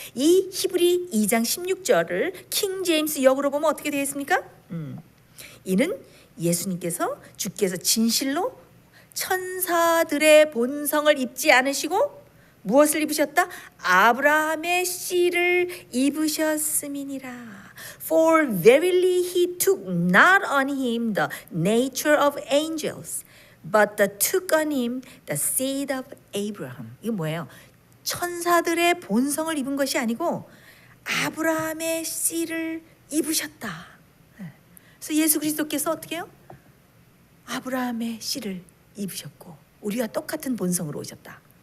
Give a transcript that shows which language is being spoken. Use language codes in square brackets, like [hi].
[ko] 이 히브리 2장 16절을 킹 제임스 역으로 보면 어떻게 되어 있습니까? 이는 예수님께서 주께서 진실로 천사들의 본성을 입지 않으시고 무엇을 입으셨다? 아브라함의 씨를 입으셨음이니라. [en] For verily he took not on him the nature of angels, but took on him the seed of Abraham. [ko] 이게 뭐예요? 천사들의 본성을 입은 것이 아니고 아브라함의 씨를 입으셨다. 그래서 예수 그리스도께서 어떻게 해요? 아브라함의 씨를 입으셨고 우리와 똑같은 본성으로 오셨다.